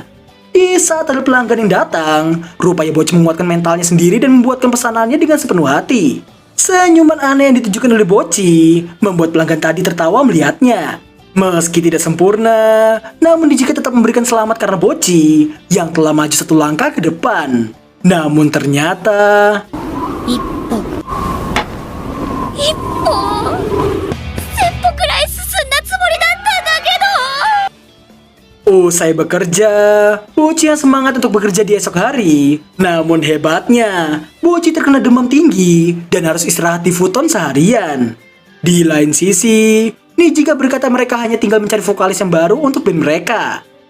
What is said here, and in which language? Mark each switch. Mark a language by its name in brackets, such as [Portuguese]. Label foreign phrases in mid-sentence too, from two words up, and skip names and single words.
[Indonesian] Di saat ada pelanggan yang datang, rupanya Bocchi menguatkan mentalnya sendiri dan membuatkan pesanannya dengan sepenuh hati. Senyuman aneh yang ditunjukkan oleh Bocchi membuat pelanggan tadi tertawa melihatnya. Meski tidak sempurna, namun Nijika tetap memberikan selamat karena Bocchi yang telah maju satu langkah ke depan. Namun ternyata... [Japanese] 一歩。一歩. セッポくらい進んだつもりだったんだけど. [Indonesian] Usai bekerja, Bocchi yang semangat untuk bekerja di esok hari. Namun hebatnya, Bocchi terkena demam tinggi dan harus istirahat di futon seharian. Di lain sisi, Nijika berkata mereka hanya tinggal mencari vokalis yang baru untuk band mereka.